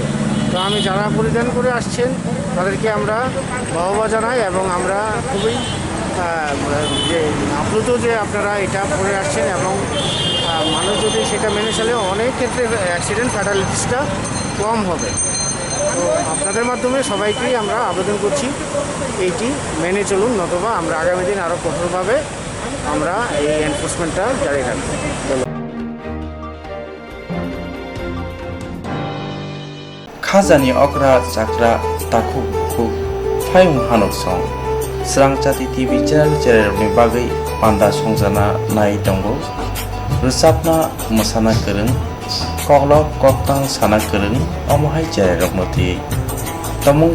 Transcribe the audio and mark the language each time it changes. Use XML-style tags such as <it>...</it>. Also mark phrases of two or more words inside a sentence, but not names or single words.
<bn>তো আমি যারা পরিধান করে আসছেন তাদেরকে আমরা বাহবা জানাই এবং আমরা খুবই যে আপ্লুত যে আপনারা এটা পরে আসছেন এবং মানুষ যদি সেটা মেনে চলে অনেক ক্ষেত্রে</bn> <en>accident fatalities</en> <bn>কম হবে। তো আপনাদের মাধ্যমে সবাইকেই আমরা আবেদন করছি এইটি মেনে চলুন, নতুবা আমরা আগামী দিন আরও কঠোরভাবে আমরা এই এনফোর্সমেন্টটা জারি রাখব।</bn> <trp>Khazani okra chakra takuk kuk phayung hanok song Swrangchati TV channel ni bagai panda songjana nai tongo rusapna mosana kereng koklok koktang sana kereng omohai channel rokmoti tomung</trp>